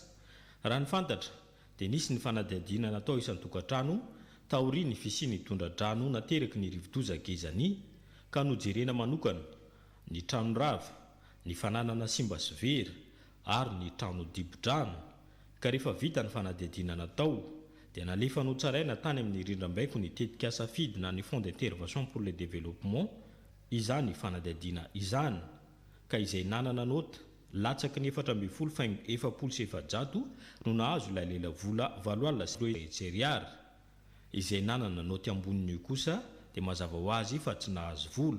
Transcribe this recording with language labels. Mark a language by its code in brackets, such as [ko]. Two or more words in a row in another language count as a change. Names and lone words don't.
[mg] Raha ny fantatra dia nisy ny fanadihadiana natao isan'ny tokantrano taoriany fisiany tondra-drano nateraky ny rivodoza gezany ka nojerena manokana ny trano rava, ny fananana simba sy vera ary ny trano dibo-drano ka rehefa vita ny fanadihadiana natao dia nalefa notsaraina tany amin'ny rindram-baiko ny tetika safidy na ny Fonds d'intervention pour le développement izany fanadihadiana izany ka izay nanana nota latsaky ny 4,700 no nahazo ilay lela vola 7 alina sy 2 hetsy ariary. Izay nanana noty amboniny kosa dia mazava ho azy fa tsy nahazo vola.